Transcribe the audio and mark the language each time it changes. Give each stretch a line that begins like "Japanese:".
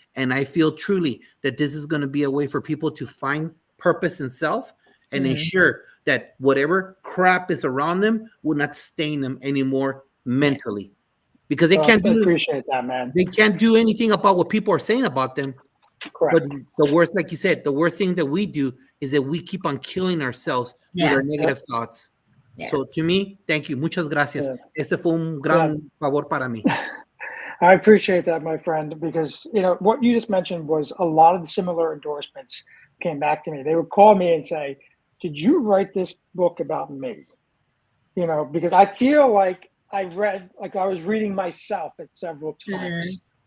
English: And I feel truly that this is going to be a way for people to find purpose in self and ensure that whatever crap is around them will not stain them anymore mentally, because I appreciate that, man. they can't do anything about what people are saying about them. Correct. But the worst, like you said, the worst thing that we do is that we keep on killing ourselves with our negative thoughts. Yeah. So to me, thank you.
Spanish: Muchas gracias. Ese fue un gran favor para mí.
English: I appreciate that, my friend, because what you just mentioned was a lot of the similar endorsements came back to me. They would call me and say, "Did you write this book about me?" Because I feel like I was reading myself at several times.